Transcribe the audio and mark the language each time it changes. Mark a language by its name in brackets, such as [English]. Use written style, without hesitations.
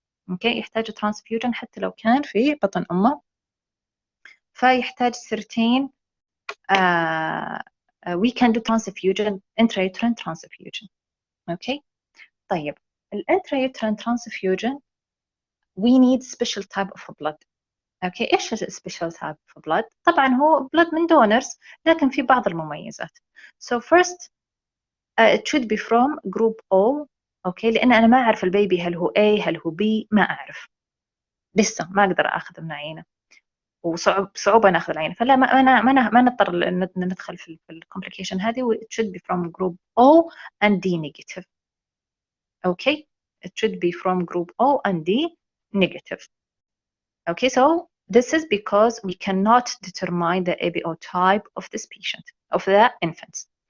[Arabic] اوكي، يحتاج transfusion حتى لو كان في بطن أمه، فيحتاج سرتين [English] we can do transfusion, intra-uterine transfusion. Okay. طيب intra-uterine transfusion we need special type of blood. [Arabic] اوكي ايش [English] السبيشال type of blood? [Arabic] طبعا هو بلاد من دونرز لكن في بعض المميزات. [English] So first it should be from group O. [Arabic] اوكي لان انا ما اعرف البيبي هل هو A هل هو B، ما اعرف لسه، ما اقدر اخذ من عينه وصعوبه ناخذ العينه، فلا ما نضطر ندخل في الكومبليكيشن هذه. [English] و it should be from group O and D negative. okay it should be from group O and D negative. Okay, so this is because we cannot determine the ABO type of this patient, of the infants.